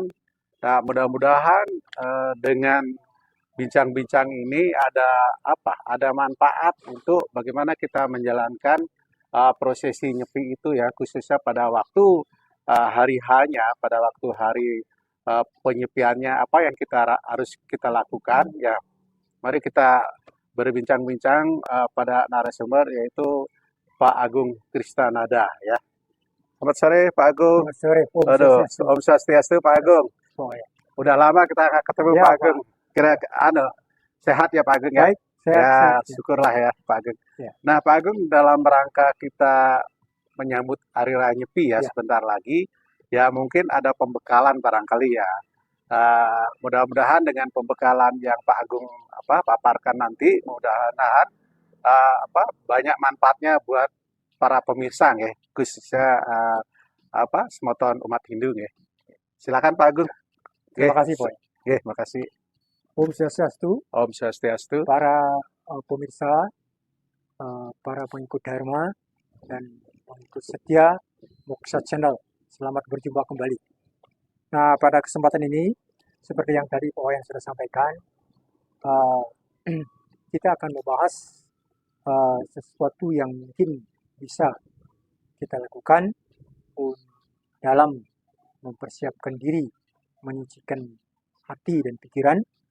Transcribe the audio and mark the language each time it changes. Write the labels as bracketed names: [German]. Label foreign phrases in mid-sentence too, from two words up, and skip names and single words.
[Indonesian] Nah, mudah-mudahan dengan bincang-bincang ini ada manfaat untuk bagaimana kita menjalankan prosesi nyepi itu ya, khususnya pada waktu hari hanya, pada waktu hari penyepiannya, apa yang harus kita lakukan ya. Mari kita berbincang-bincang pada narasumber, yaitu Pak Agung Kristanada ya. Selamat sore Pak Agung. Selamat sore, Om Aduh, Swastiastu. [Balinese] Om Swastiastu [Indonesian] Pak Agung. Oh, ya. Udah lama kita nggak ketemu Ya, Pak Pak. Agung. Kira sehat ya Pak Agung ya? Baik, sehat, Ya, sehat, ya. syukurlah ya Pak Agung. Ya. Nah Pak Agung, dalam rangka kita menyambut Hari Raya Nyepi ya, Ya. sebentar lagi, ya mungkin ada pembekalan barangkali ya. Mudah-mudahan dengan pembekalan yang Pak Agung paparkan nanti, mudah-mudahan banyak manfaatnya buat para pemirsa ya, khususnya semoton umat Hindu ya. Silakan Pak Agung. Terima kasih, Pak. Terima kasih. [Balinese] Om Swastiastu, Om Swastiastu. [Indonesian] para pemirsa, para pengikut Dharma, dan pengikut setia Moksa Channel. Selamat berjumpa kembali. Nah, pada kesempatan ini, seperti yang tadi Pak Wayan sudah sampaikan, kita akan membahas sesuatu yang mungkin bisa kita lakukan dalam mempersiapkan diri, menyucikan hati dan pikiran.